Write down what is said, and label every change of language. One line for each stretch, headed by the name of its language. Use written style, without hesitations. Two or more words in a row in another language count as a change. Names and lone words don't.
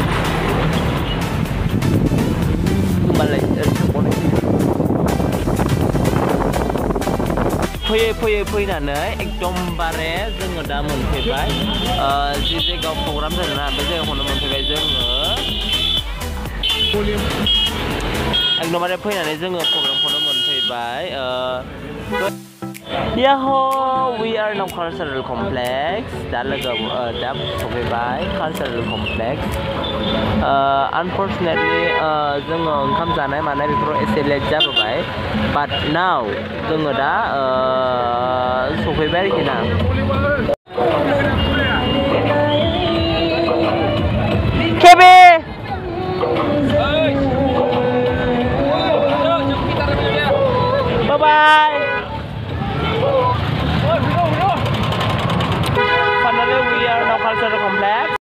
Bodo: होमबालाय फैनानै एकदमबारे जोङो दा मोनफैबाय जि जायगायाव प्रग्राम जादोंना बे जायगाखौनो मोनफैबाय जोङो एकदमबारे फैनानै जोङो प्रग्रामखौनो मोनफैबाय Yaho,
English: we are now cultural complex.
Bodo: Da सफैबाय
English: cultural complex. Unfortunately,
Bodo: जोङो ओंखाम जानाय मानाय बेफोराव एसे लेट जाबोबाय.
English: But now
Bodo: जोङो दा सफैबाय आरोखि ना. केबे Bye-bye.
English: Finally, we are now cultural complex.